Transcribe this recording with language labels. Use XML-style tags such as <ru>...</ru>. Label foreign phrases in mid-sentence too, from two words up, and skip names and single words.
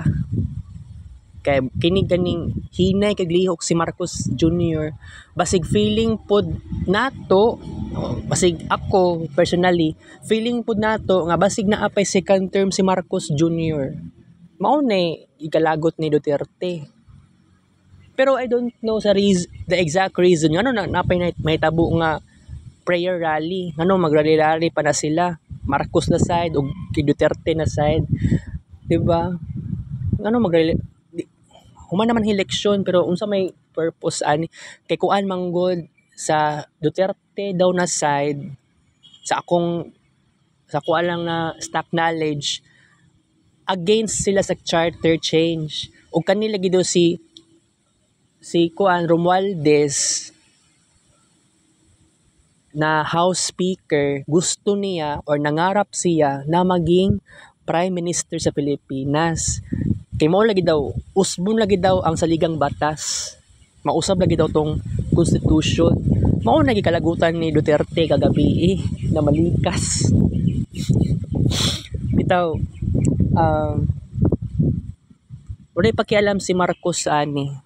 <ceb>Kay kini ganing hinay kag lihok si Marcos Jr. Basig feeling pod nato, basig ako personally, feeling pod nato nga basig naapay</ceb> <en>second term</en> <ceb>si Marcos Jr. Mao na igalagot ni Duterte. Pero I don't know the exact reason. Ano napay may tabo nga prayer rally. Magrally pa na sila. Marcos na side o Duterte na side. 'Di ba? Magrally human naman eleksyon pero unsa may purpose ani kay kuan manggod sa Duterte daw na side sa kuan lang na</ceb> <en>stock knowledge</en> <ceb>against sila sa</ceb> <en>charter change</en> <ceb>ug kanila gid si Romualdez na</ceb> <en>House Speaker</en> <ceb>gusto niya or nangarap siya na maging</ceb> <en>Prime Minister</en> <ceb>sa Pilipinas. Kay mao lagi daw, usbon lagi daw ang saligang batas. Mausab lagi daw tong Constitution. Mao na gikalagutan ni Duterte kagabi na malikas. Bitaw, wala pakialam si Marcos ani.</ceb>